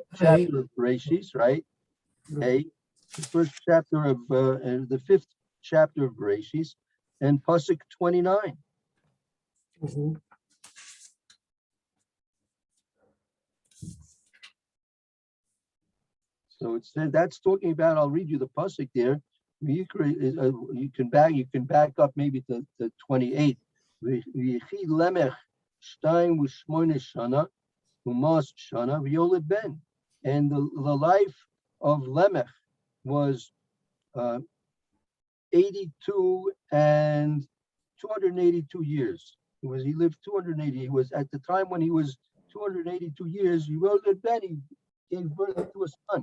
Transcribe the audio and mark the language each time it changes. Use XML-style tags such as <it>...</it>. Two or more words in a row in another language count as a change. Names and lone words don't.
<en>chapter of Bereshis, right? Hey, the first chapter of the fifth chapter of Bereshis, and Pasuk 29. Mhm. So it said that's talking about. I'll read you the pasuk there. You can back up maybe to 28.</en> <he>ויחי למך שתים ושמנים שנה ומאת שנה ויולד בן.</he> <en>And the life of Lemech was 82 and 282 years. He lived 280. He was at the time when he was 282 years. He wrote that Ben, he gave birth to a son.</en>